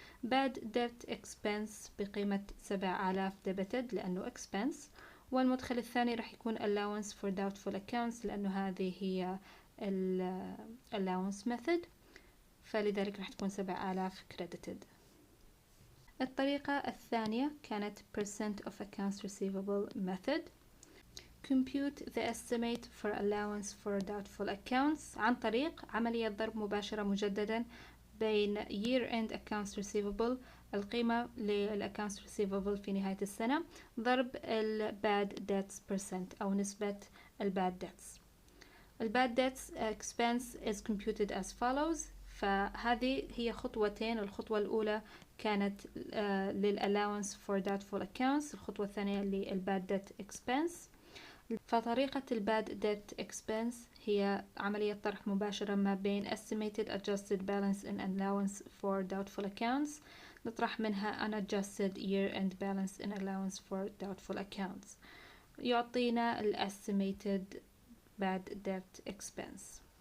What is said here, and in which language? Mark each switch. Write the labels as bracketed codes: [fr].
[ar] bad debt expense بقيمة 7,000 debited لأنه expense، والمدخل الثاني راح يكون allowance for doubtful accounts لأنه هذه هي ال allowance method، فلذلك راح تكون 7,000 credited. الطريقة الثانية كانت percent of accounts receivable method. [en] Compute the estimate for allowance for doubtful accounts [ar] عن طريق عملية ضرب مباشرة مجددا بين [en] year end accounts receivable القيمة للaccounts receivable [ar] في نهاية السنة ضرب ال [en] bad debts percent [ar] أو نسبة ال [en] bad debts. ال bad debts expense is computed as follows. [ar] فهذه هي خطوتين. الخطوة الأولى كانت للallowance for doubtful accounts، الخطوة الثانية للbad debt expense. فطريقة الباد debt expense هي عملية طرح مباشرة ما بين estimated adjusted balance in allowance for doubtful accounts، نطرح منها unadjusted year-end balance in allowance for doubtful accounts، يعطينا estimated bad debt expense.